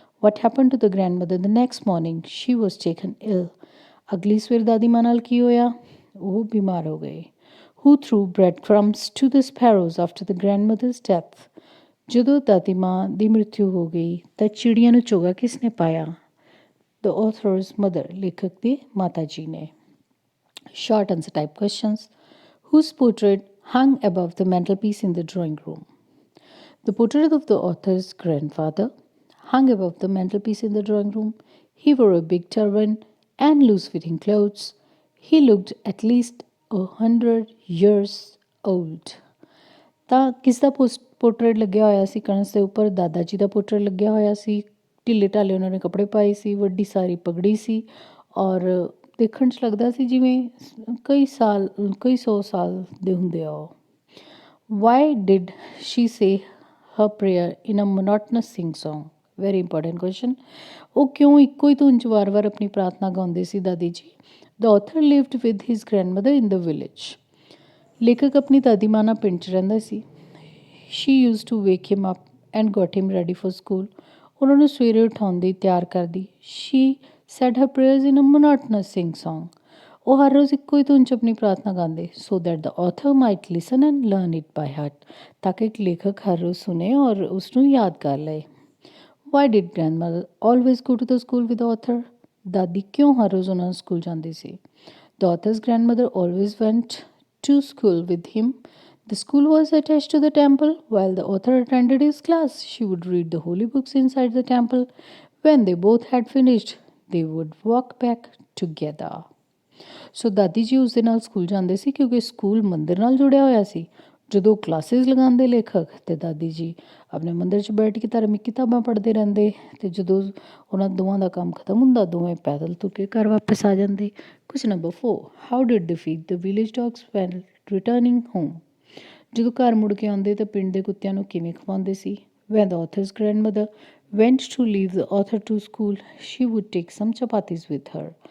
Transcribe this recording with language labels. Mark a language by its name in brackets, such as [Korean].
[English] What happened to the grandmother the next morning? She was taken ill. [Punjabi] ਅਗਲੀ ਸਵੇਰ ਦਾਦੀ ਮਾਂ ਨਾਲ ਕੀ ਹੋਇਆ? ਉਹ ਬਿਮਾਰ ਹੋ ਗਏ. [English] Who threw breadcrumbs to the sparrows after the grandmother's death? [Punjabi] ਜਦੋਂ ਦਾਦੀ ਮਾਂ ਦੀ ਮ੍ਰਿਤਿੂ ਹੋ ਗਈ ਤਾਂ ਚਿੜੀਆਂ ਨੂੰ ਚੋਗਾ ਕਿਸ ਨੇ ਪਾਇਆ? [English] The author's mother, [Punjabi] ਲੇਖਕ ਦੀ ਮਾਤਾ ਜੀ ਨੇ. [English] Short answer type questions. Whose portrait hung above the mantelpiece in the drawing room? The portrait of the author's grandfather hung above the mantelpiece in the drawing room. He wore a big turban and loose fitting clothes. He looked at least 100 years old. [Punjabi] ਤਾਂ ਕਿਸ ਦਾ portrait ਲੱਗਿਆ ਹੋਇਆ ਸੀ ਕਣਸ ਦੇ ਉੱਪਰ? ਦਾਦਾ ਜੀ ਦਾ portrait ਲੱਗਿਆ ਹੋਇਆ ਸੀ। ਢਿੱਲੇ ਢਾਲੇ ਉਹਨਾਂ ਨੇ ਕੱਪੜੇ ਪਾਏ ਸੀ, ਵੱਡੀ ਸਾਰੀ ਪਗੜੀ ਸੀ ਔਰ ਦੇਖਣ 'ਚ ਲੱਗਦਾ ਸੀ ਜਿਵੇਂ ਕਈ ਸੌ ਸਾਲ ਦੇ ਹੁੰਦੇ ਆ ਉਹ। [English] Why did she say her prayer in a monotonous sing song? Very important question. [Punjabi] ਉਹ ਕਿਉਂ ਇੱਕੋ ਹੀ ਧੁਨ 'ਚ ਵਾਰ-ਵਾਰ ਆਪਣੀ ਪ੍ਰਾਰਥਨਾ ਗਾਉਂਦੇ ਸੀ ਦਾਦੀ ਜੀ? [English] The author lived with his grandmother in the village. [Punjabi] ਲੇਖਕ ਆਪਣੀ ਦਾਦੀ ਮਾਂ ਨਾਲ ਪਿੰਡ 'ਚ ਰਹਿੰਦਾ ਸੀ। [English] She used to wake him up and got him ready for school. [Punjabi] ਉਹਨਾਂ ਨੂੰ ਸਵੇਰੇ ਉਠਾਉਂਦੀ, ਤਿਆਰ ਕਰਦੀ। [English] She said her prayers in a monotonous sing song. [Punjabi] ਉਹ ਹਰ ਰੋਜ਼ ਇੱਕੋ ਹੀ ਧੁਨ 'ਚ ਆਪਣੀ ਪ੍ਰਾਰਥਨਾ ਗਾਉਂਦੇ [English] so that the author might listen and learn it by heart, [Punjabi] ਤਾਂ ਕਿ ਇੱਕ ਲੇਖਕ ਹਰ ਰੋਜ਼ ਸੁਣੇ ਔਰ ਉਸਨੂੰ ਯਾਦ ਕਰ ਲਏ। [English] Why did grandmother always go to the school with author? [Punjabi] ਦਾਦੀ ਕਿਉਂ ਹਰ ਰੋਜ਼ ਉਹਨਾਂ ਨੂੰ ਸਕੂਲ ਜਾਂਦੀ ਸੀ? [English] The author's grandmother always went to school with him. The school was attached to the temple. While the author attended his class, she would read the holy books inside the temple. When they both had finished, they would walk back together. [Punjabi] ਸੋ ਦਾਦੀ ਜੀ ਉਸ ਦੇ ਨਾਲ school ਜਾਂਦੇ ਸੀ ਕਿਉਂਕਿ school ਮੰਦਰ ਨਾਲ ਜੁੜਿਆ ਹੋਇਆ ਸੀ। ਜਦੋਂ ਕਲਾਸਿਸ ਲਗਾਉਂਦੇ ਲੇਖਕ ਅਤੇ ਦਾਦੀ ਜੀ ਆਪਣੇ ਮੰਦਰ 'ਚ ਬੈਠ ਕੇ ਧਾਰਮਿਕ ਕਿਤਾਬਾਂ ਪੜ੍ਹਦੇ ਰਹਿੰਦੇ ਅਤੇ ਜਦੋਂ ਉਹਨਾਂ ਦੋਵਾਂ ਦਾ ਕੰਮ ਖਤਮ ਹੁੰਦਾ ਦੋਵੇਂ ਪੈਦਲ ਤੁਰ ਕੇ ਘਰ ਵਾਪਸ ਆ ਜਾਂਦੇ। [English] Question number 4, how did they feed the village dogs when returning home? [Punjabi] ਜਦੋਂ ਘਰ ਮੁੜ ਕੇ ਆਉਂਦੇ ਤਾਂ ਪਿੰਡ ਦੇ ਕੁੱਤਿਆਂ ਨੂੰ ਕਿਵੇਂ ਖਵਾਉਂਦੇ ਸੀ? [English] When the author's grandmother went to leave the author to school, she would take some chapattis with her.